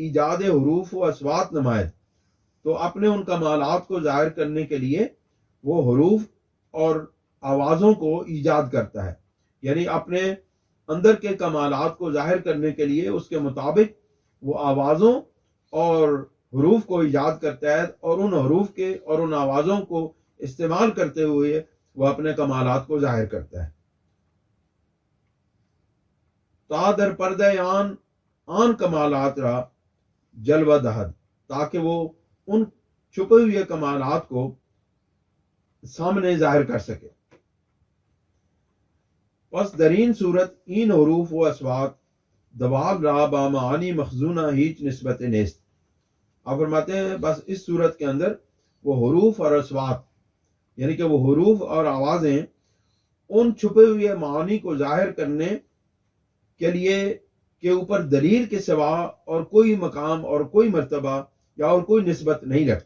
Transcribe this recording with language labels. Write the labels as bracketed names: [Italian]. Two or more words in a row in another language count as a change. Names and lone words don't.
[Persian] ایجاد حروف و اصوات نمائد، [Urdu] تو اپنے ان کمالات کو ظاہر کرنے کے لیے وہ حروف اور آوازوں کو ایجاد کرتا ہے، یعنی اپنے اندر کے کمالات کو ظاہر کرنے کے لیے اس کے مطابق وہ آوازوں اور حروف کو ایجاد کرتا ہے، اور ان حروف کے اور ان آوازوں کو استعمال کرتے ہوئے وہ اپنے کمالات کو ظاہر کرتا ہے. [Persian] تا در پردہ آن کمالات را جلوہ دہد، [Urdu] تاکہ وہ ان چھپے ہوئے کمالات کو سامنے ظاہر کر سکے. [Persian] پس درین صورت این حروف و اصوات دوال را با معانی مخزونہ ہیچ نسبت نیست. [Urdu] آپ فرماتے ہیں بس اس صورت کے اندر وہ حروف اور اصوات یعنی کہ وہ حروف اور آوازیں ان چھپے ہوئے معانی کو ظاہر کرنے کے لیے کے اوپر دلیل کے سوا اور کوئی مقام اور کوئی مرتبہ یا اور کوئی نسبت نہیں رکھتے.